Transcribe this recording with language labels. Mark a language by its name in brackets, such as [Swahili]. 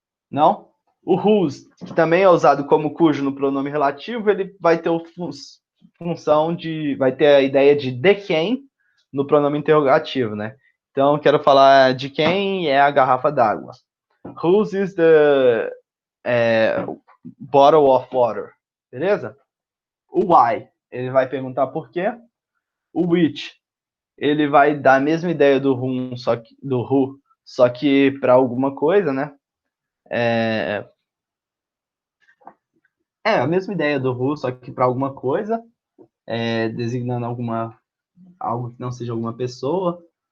[Portuguese] Não? O whose, que também é usado como cujo no pronome relativo, ele vai ter função de, vai ter a ideia de quem no pronome interrogativo, né? Então, quero falar de quem é a garrafa d'água. [English] Whose is the bottle of water? [Portuguese] Beleza? O why, ele vai perguntar por quê. O which, ele vai dar a mesma ideia do whom, do who, só que para alguma coisa, né? A mesma ideia do who, só que para alguma coisa, designando algo que não seja alguma pessoa.